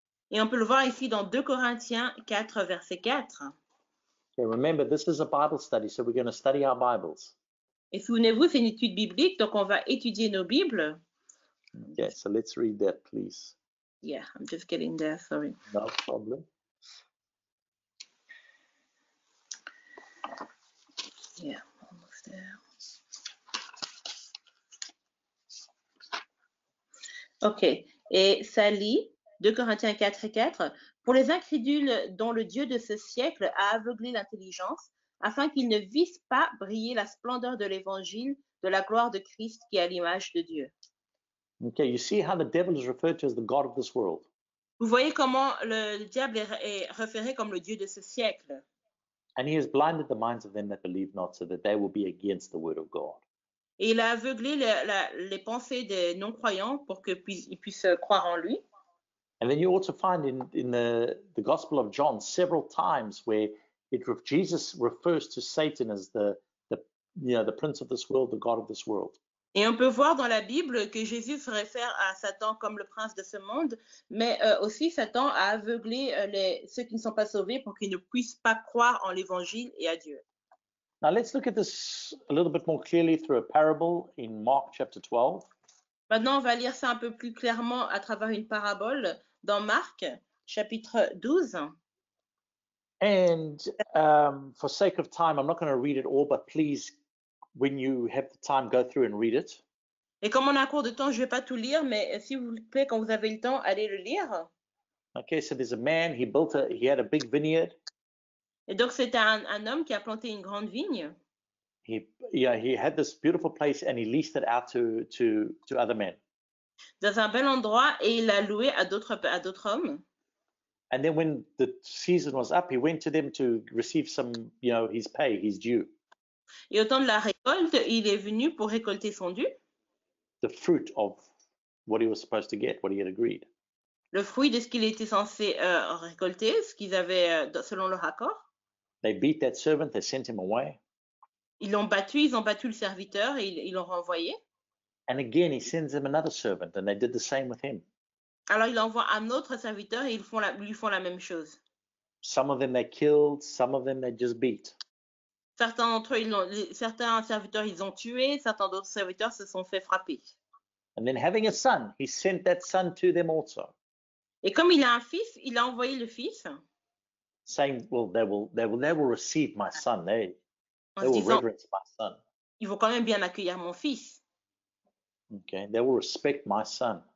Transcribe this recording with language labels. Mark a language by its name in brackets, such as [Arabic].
[French] Et on peut le voir ici dans 2 Corinthiens 4, verset 4. [English] So remember, this is a Bible study, so we're going to study our Bibles. [French] Et souvenez-vous, c'est une étude biblique, donc on va étudier nos Bibles. [English] Okay, so let's read that, please. Yeah, I'm just getting there, sorry. No problem. Yeah, almost there. [French] Ok, et ça lit 2 Corinthiens 4 et 4. Pour les incrédules dont le Dieu de ce siècle a aveuglé l'intelligence, afin qu'ils ne vissent pas briller la splendeur de l'évangile de la gloire de Christ qui est à l'image de Dieu. [English] Okay, you see how the devil is referred to as the God of this world. [French] Vous voyez comment le diable est référé comme le Dieu de ce siècle. [English] And he has blinded the minds of them that believe not, so that they will be against the word of God. [French] Et il a aveuglé les pensées des non-croyants pour qu'ils puissent croire en lui. [English] And then you also find in the Gospel of John several times where Jesus refers to Satan as the prince of this world, the god of this world. [French] Et on peut voir dans la Bible que Jésus se réfère à Satan comme le prince de ce monde, mais aussi Satan a aveuglé ceux qui ne sont pas sauvés pour qu'ils ne puissent pas croire en l'évangile et à Dieu. [English] Now let's look at this a little bit more clearly through a parable in Mark chapter 12. [French] Maintenant, on va lire ça un peu plus clairement à travers une parabole dans Marc, chapitre 12. [English] And for sake of time, I'm not going to read it all, but please, when you have the time, go through and read it. [French] Et comme on a un cours de temps, je ne vais pas tout lire, mais s'il vous plaît, quand vous avez le temps, allez le lire. [English] Okay, so there's a man, he had a big vineyard. [French] Et donc, c'était un homme qui a planté une grande vigne. [English] He had this beautiful place and he leased it out to other men. [French] Dans un bel endroit, et il l'a loué à d'autres hommes. [English] And then when the season was up, he went to them to receive some, his pay, his due. [French] Et au temps de la récolte, il est venu pour récolter son dû. [English] The fruit of what he was supposed to get, what he had agreed. [French] Le fruit de ce qu'il était censé récolter, ce qu'ils avaient selon leur accord. [English] They beat that servant, they sent him away. [French] Ils ont battu le serviteur et ils l'ont renvoyé. [English] And again, he sends them another servant, and they did the same with him. [French] Alors il envoie un autre serviteur et lui font la même chose. [English] Some of them they killed, some of them they just beat. [French] Certains d'entre eux, certains serviteurs, ils ont tué, certains d'autres serviteurs se sont fait frapper. [English] And then having a son, he sent that son to them also. [French] Et comme il a un fils, il a envoyé le fils. [English] Saying, well, they will receive my son. They will [French] disant, [English] reverence my son. [French] Ils vont quand même bien accueillir mon fils. [English] Okay, they will respect my son.